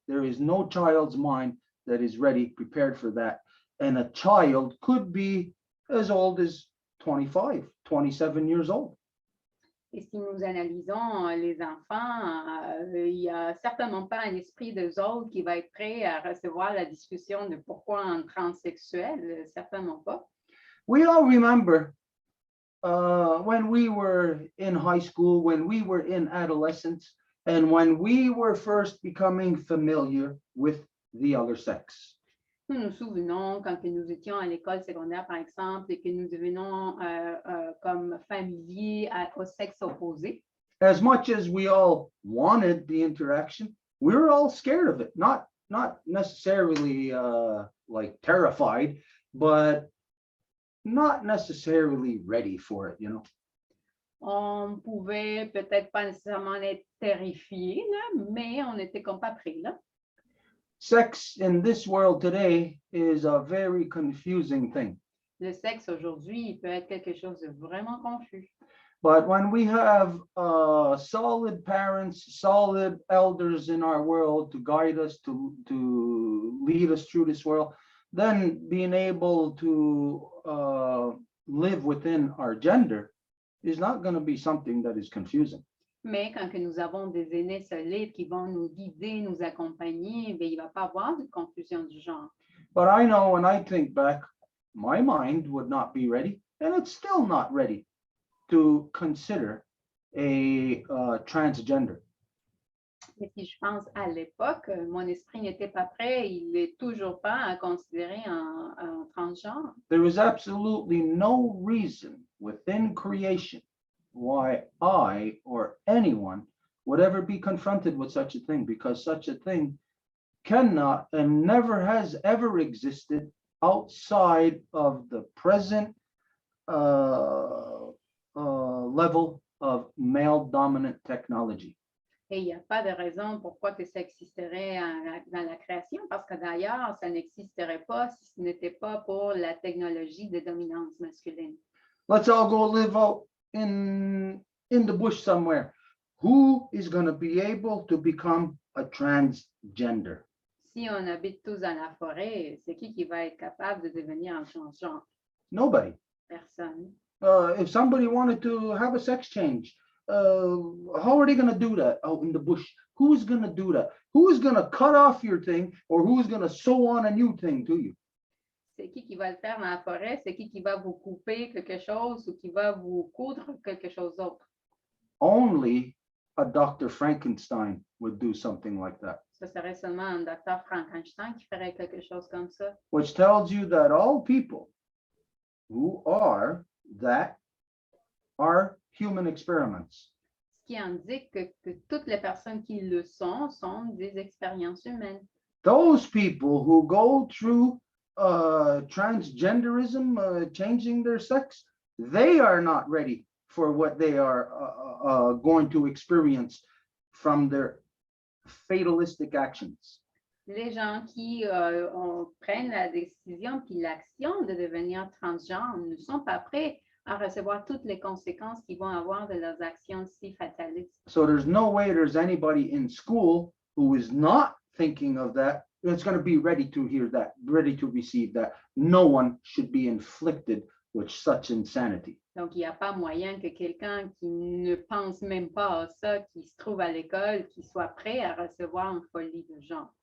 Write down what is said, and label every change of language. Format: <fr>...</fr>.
<en>There is no child's mind that is ready, prepared for that. And a child could be as old as 25, 27 years old.</en> <fr>Et si nous analysons les enfants, il n'y a certainement pas un esprit d'eux autres qui va être prêt à recevoir la discussion de pourquoi un transsexuel, certainement pas.</fr> <en>We all remember when we were in high school, when we were in adolescence, and when we were first becoming familiar with the other sex.</en> <fr>Nous nous souvenons quand que nous étions à l'école secondaire, par exemple, et que nous devenons comme familiers au sexe opposé.</fr> <en>As much as we all wanted the interaction, we were all scared of it. Not necessarily like terrified, but not necessarily ready for it, you know.</en> <fr>On pouvait peut-être pas nécessairement être terrifiés, là, mais on n'était comme pas prêts, là.</fr> <en>Sex in this world today is a very confusing thing.</en> <fr>Le sexe aujourd'hui, il peut être quelque chose de vraiment confus.</fr> <en>But when we have solid parents, solid elders in our world to guide us, to lead us through this world, then being able to live within our gender is not going to be something that is confusing.</en> <fr>Mais quand que nous avons des aînés solides qui vont nous guider, nous accompagner, bien, il ne va pas avoir de confusion du genre.</fr> <en>But I know when I think back, my mind would not be ready, and it's still not ready to consider a transgender.</en> <fr>Et si je pense à l'époque, mon esprit n'était pas prêt, il n'est toujours pas à considérer un transgenre.</fr> <en>There is absolutely no reason within creation why I or anyone would ever be confronted with such a thing, because such a thing cannot and never has ever existed outside of the present level of male dominant technology.</en> <fr>Et il n'y a pas de raison pourquoi que ça existerait dans la création, parce que d'ailleurs, ça n'existerait pas si ce n'était pas pour la technologie de dominance masculine.</fr> <en>Let's all go live out in the bush somewhere, who is going to be able to become a transgender?</en> <fr>Si on habite tous dans la forêt, c'est qui va être capable de devenir un transgenre?</fr> <en>Nobody.</en> <fr>Personne.</fr> <en>If somebody wanted to have a sex change, how are they going to do that out in the bush? Who's going to do that? Who's going to cut off your thing, or who's going to sew on a new thing to you?</en> <fr>C'est qui va le faire dans la forêt? C'est qui va vous couper quelque chose ou qui va vous coudre quelque chose d'autre?</fr> <en>Only a Dr. Frankenstein would do something like that,</en> <fr>Ce serait seulement un docteur Frankenstein qui ferait quelque chose comme ça.</fr> <en>which tells you that all people who are that are human experiments.</en> <fr>Ce qui indique que toutes les personnes qui le sont des expériences humaines.</fr> <en>Those people who go through transgenderism, changing their sex, they are not ready for what they are going to experience from their fatalistic actions.</en> <fr>Les gens qui prennent la décision puis l'action de devenir transgenre ne sont pas prêts à recevoir toutes les conséquences qu'ils vont avoir de leurs actions si fatalistes.</fr> <en>So there's no way there's anybody in school who is not thinking of that, that's going to be ready to hear that, ready to receive that. No one should be inflicted with such insanity.</en> <fr>Donc, il n'y a pas moyen que quelqu'un qui ne pense même pas à ça, qui se trouve à l'école, qui soit prêt à recevoir une folie de genre.</fr>